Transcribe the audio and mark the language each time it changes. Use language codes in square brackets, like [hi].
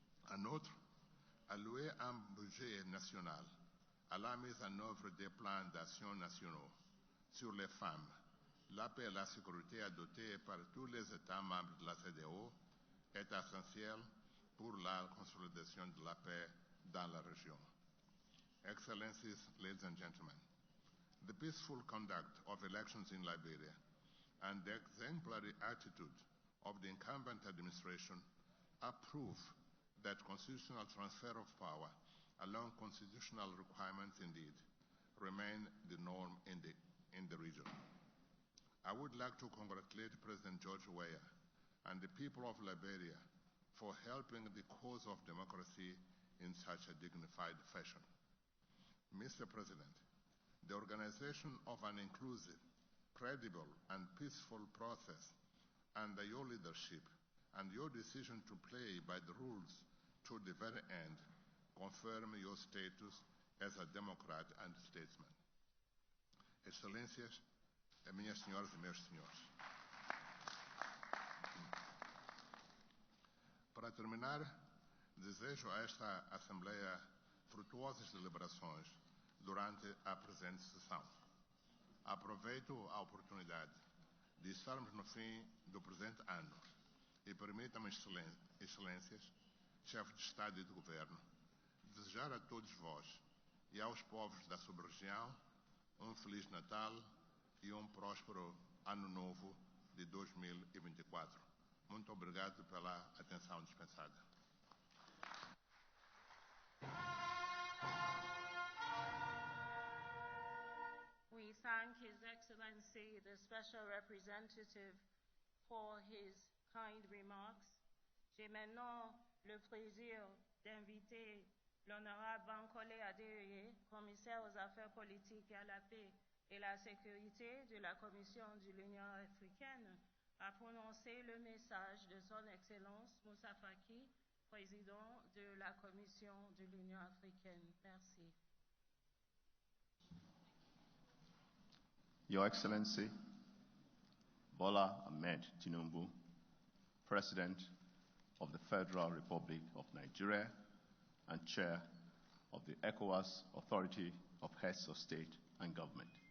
[fr] En outre, allouer un budget national à la mise en œuvre des plans d'action nationaux sur les femmes, la paix et la sécurité adoptés par tous les États membres de la CEDEAO est essentiel pour la consolidation de la paix dans la région. [en] Excellencies, ladies and gentlemen, the peaceful conduct of elections in Liberia and the exemplary attitude of the incumbent administration are proof that constitutional transfer of power along constitutional requirements indeed remain the norm in the region. I would like to congratulate President George Weah and the people of Liberia for helping the cause of democracy in such a dignified fashion. Mr. President, the organization of an inclusive, credible, and peaceful process under your leadership and your decision to play by the rules to the very end confirm your status as a democrat and statesman. [pt] Excelências, minhas senhoras e meus senhores. Para terminar, desejo a esta Assembleia frutuosas deliberações durante a presente sessão. Aproveito a oportunidade de estarmos no fim do presente ano e permitam-me, excelências, chefes de Estado e de Governo, desejar a todos vós e aos povos da sub-região um Feliz Natal e um próspero Ano Novo de 2024. Muito obrigado pela atenção dispensada. [en] thank His Excellency, the Special Representative, for his kind remarks. [fr] J'ai maintenant le plaisir d'inviter l'honorable Bankole Adeyeye, commissaire aux affaires politiques et à la paix et la sécurité de la Commission de l'Union africaine, à prononcer le message de son Excellence Moussa Faki, président de la Commission de l'Union africaine. Merci. [en] Your Excellency, Bola Ahmed Tinubu, President of the Federal Republic of Nigeria and Chair of the ECOWAS Authority of Heads of State and Government.